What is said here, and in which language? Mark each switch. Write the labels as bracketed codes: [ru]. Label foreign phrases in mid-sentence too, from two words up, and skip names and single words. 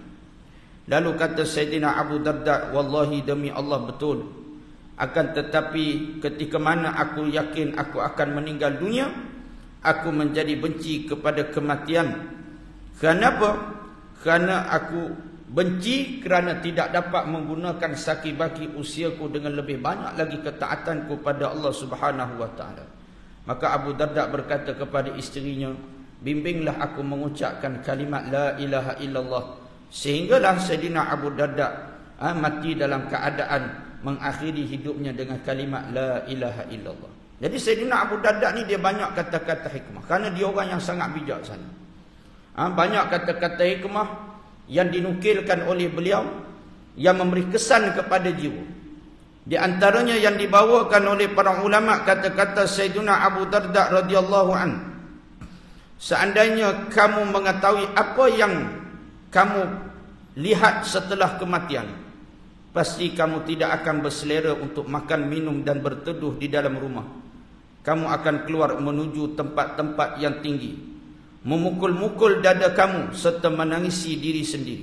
[ms] Lalu kata Sayyidina Abu Darda, wallahi demi Allah betul, akan tetapi ketika mana aku yakin aku akan meninggal dunia, aku menjadi benci kepada kematian. Kenapa? Kerana aku benci kerana tidak dapat menggunakan saki-baki usiaku dengan lebih banyak lagi ketaatanku pada Allah [ar] سبحانه وتعالى. [ms] Maka Abu Darda berkata kepada isterinya, bimbinglah aku mengucapkan kalimat [ar] لا إله إلا الله, [ms] sehinggalah Sayyidina Abu Darda mati dalam keadaan mengakhiri hidupnya dengan kalimat [ar] لا إله إلا الله. [ms] Jadi Sayyidina Abu Darda ni dia banyak kata-kata hikmah, kerana dia orang yang sangat bijaksana. Banyak kata-kata hikmah yang dinukilkan oleh beliau yang memberi kesan kepada jiwa. Di antaranya yang dibawakan oleh para ulama, kata-kata Sayyidina Abu Darda [ar] رضي الله عنه, [ms] seandainya kamu mengetahui apa yang kamu lihat setelah kematian, pasti kamu tidak akan berselera untuk makan, minum dan berteduh di dalam rumah. Kamu akan keluar menuju tempat-tempat yang tinggi, memukul-mukul dada kamu serta menangisi diri sendiri.